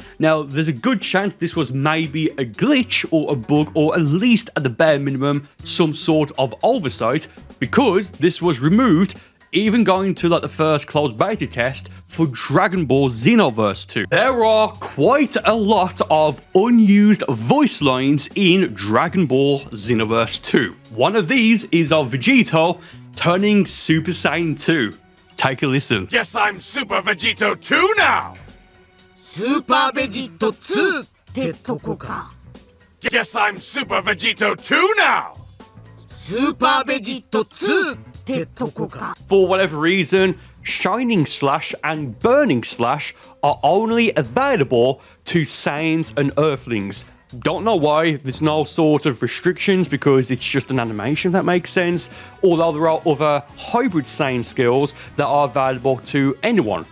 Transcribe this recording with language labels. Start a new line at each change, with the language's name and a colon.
English: Now, there's a good chance this was maybe a glitch or a bug, or at least at the bare minimum, some sort of oversight, because this was removed even going to like the first closed beta test for Dragon Ball Xenoverse 2. There are quite a lot of unused voice lines in Dragon Ball Xenoverse 2. One of these is of Vegito turning Super Saiyan 2. Take a listen. Guess I'm Super Vegito 2 now!
Japanese: スーパーベジート2ってとこか。
English: Guess I'm Super Vegito 2 now!
Japanese: スーパーベジート2ってとこか。
English: For whatever reason, Shining Slash and Burning Slash are only available to Saiyans and Earthlings. Don't know why, there's no sort of restrictions because it's just an animation, if that makes sense. Although there are other hybrid Saiyan skills that are available to anyone.